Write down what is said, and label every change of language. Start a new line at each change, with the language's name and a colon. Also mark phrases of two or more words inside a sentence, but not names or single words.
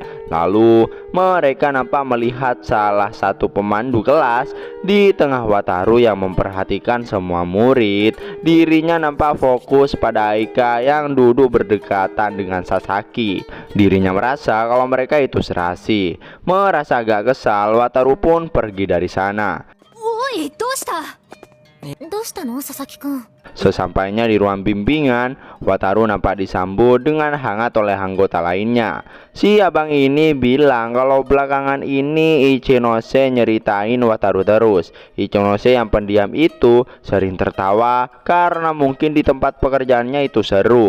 Indonesian: Lalu mereka nampak melihat salah satu pemandu kelas di tengah Wataru yang memperhatikan semua murid. Dirinya nampak fokus pada Aika yang duduk berdekatan dengan Sasaki. Dirinya merasa kalau mereka itu serasi. Merasa agak kesal, Wataru pun pergi dari sana.
Japanese: おいどうしたの佐々木くん
Indonesian: Sesampainya di ruang bimbingan, Wataru nampak disambut dengan hangat oleh anggota lainnya. Si abang ini bilang kalau belakangan ini Ichinose nyeritain Wataru terus. Ichinose yang pendiam itu sering tertawa karena mungkin di tempat pekerjaannya itu seru.